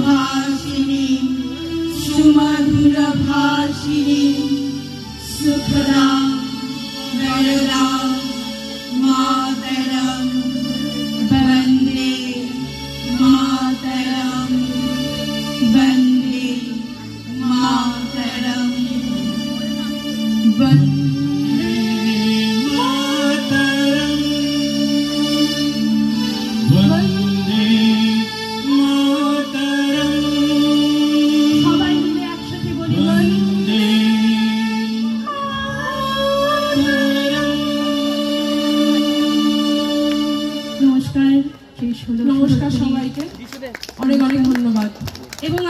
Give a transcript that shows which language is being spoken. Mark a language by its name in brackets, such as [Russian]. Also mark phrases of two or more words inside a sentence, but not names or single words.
[Sanskrit] হাসিনী সুমধুর ভাষিনী সুখদা বরদা মাতরম বন্দে মাতরম বন্দে মাতরম বন্দে मातरम वंदे मातरम [Bangla] সবাই মিলে একসাথে বলি [Sanskrit] वंदे मातरम। [Bangla] নমস্কার শেষ হলো নমস্কার সবাইকে, অনেক অনেক ধন্যবাদ। এবং